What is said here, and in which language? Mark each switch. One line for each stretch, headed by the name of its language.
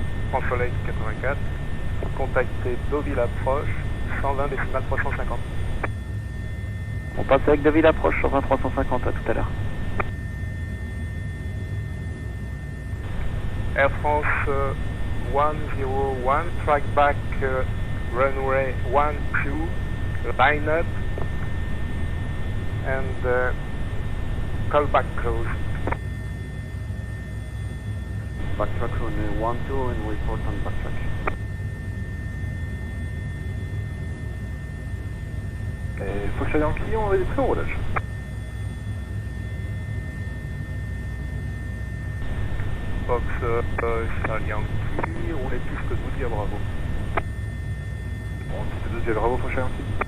French: France Soleil 84, contactez Deauville approche, 120 décimales 350. On passe avec Deauville approche sur 20 350 à tout à l'heure.
English: Air France 101, track back runway 12, line up and callback close. Backtrack on 12 and report on backtrack.
French: Fox Yankee, on va être prêt au roulage. Fox Yankee, roulez piste 12 via Bravo. Bon, piste 12 via Bravo, Fox Yankee.